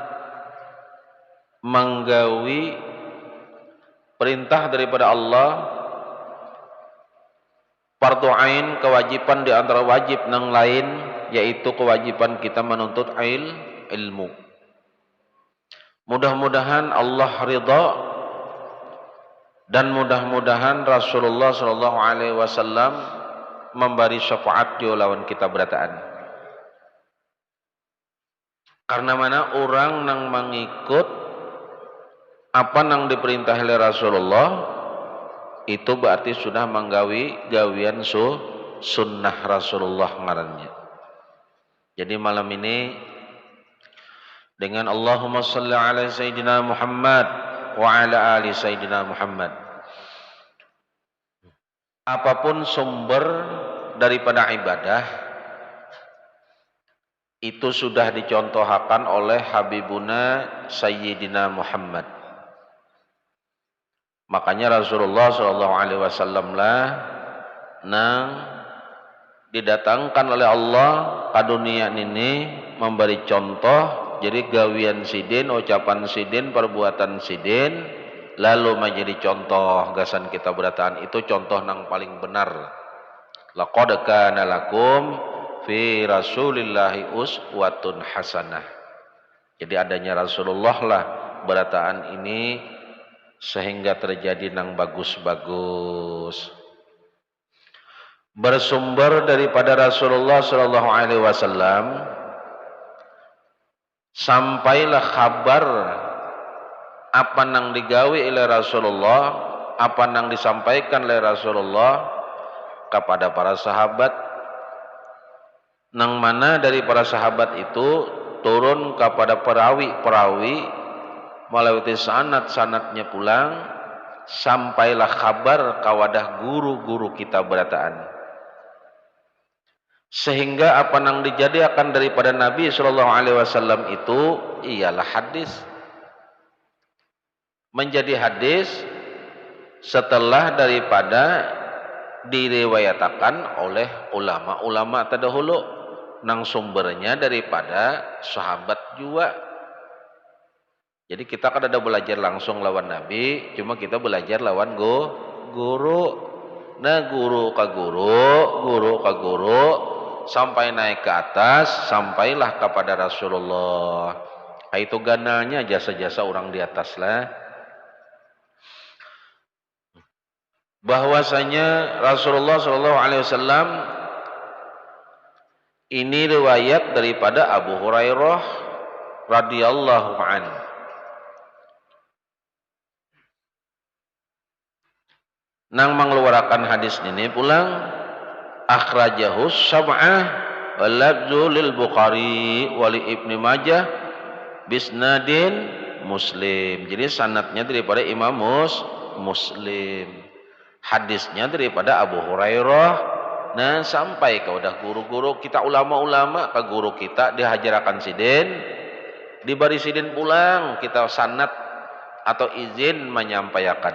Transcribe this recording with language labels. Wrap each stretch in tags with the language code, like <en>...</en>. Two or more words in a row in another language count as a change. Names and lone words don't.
<bjn>menggawi perintah daripada Allah, fardu ain, kewajiban di antara wajib yang lain, yaitu kewajiban kita menuntut ilmu. Mudah-mudahan Allah ridha, dan mudah-mudahan Rasulullah</bjn> <ar>صلى الله عليه وسلم</ar> <bjn>memberi syafaat di lawan kita berataan. Karena mana orang nang mengikut apa nang diperintah oleh Rasulullah, itu berarti sudah menggawi gawian sunnah Rasulullah ngarannya. Jadi malam ini dengan</bjn> <ar>اللهم صل على سيدنا محمد وعلى آل سيدنا محمد,</ar> <bjn>apapun sumber daripada ibadah itu sudah dicontohkan oleh Habibuna Sayyidina Muhammad. Makanya Rasulullah SAW lah nang didatangkan oleh Allah ke dunia ini memberi contoh. Jadi gawian sidin, ucapan sidin, perbuatan sidin, lalu menjadi contoh gasan kita berataan, itu contoh nang paling benar.</bjn> <ar>لقد كان لكم في رسول الله أسوة حسنة.</ar> <bjn>Jadi adanya Rasulullah lah berataan ini sehingga terjadi nang bagus-bagus. Bersumber daripada Rasulullah</bjn> <ar>صلى الله عليه وسلم,</ar> <bjn>sampailah kabar apa nang digawe oleh Rasulullah, apa nang disampaikan oleh Rasulullah kepada para sahabat, nang mana dari para sahabat itu turun kepada perawi-perawi melalui sanad-sanadnya pulang, sampailah kabar kawadah guru-guru kita berataan. Sehingga apa nang dijadikan daripada Nabi</bjn> <ar>صلى الله عليه وسلم</ar> <bjn>itu ialah hadis. Menjadi hadis setelah daripada diriwayatakan oleh ulama-ulama terdahulu, nang sumbernya daripada sahabat juga. Jadi kita kan ada belajar langsung lawan Nabi, cuma kita belajar lawan guru. Nah guru ka guru, sampai naik ke atas, sampailah kepada Rasulullah. Itu gananya jasa-jasa orang di atas lah. Bahwasanya Rasulullah SAW ini riwayat daripada Abu Hurairah</bjn> <ar>رضي الله عنه.</ar> <bjn>Nang mengeluarkan hadis ini pulang,</bjn> <ar>أخرجه سبعة واللفظ للبخاري ولابن ماجه بإسناد مسلم.</ar> <bjn>Jadi sanadnya daripada Imam Muslim. Hadisnya daripada Abu Hurairah. Nah sampai ke udah guru-guru kita, ulama-ulama ke guru kita dihajarkan sidin, dibarisidin pulang kita sanad atau izin menyampaikan.</bjn>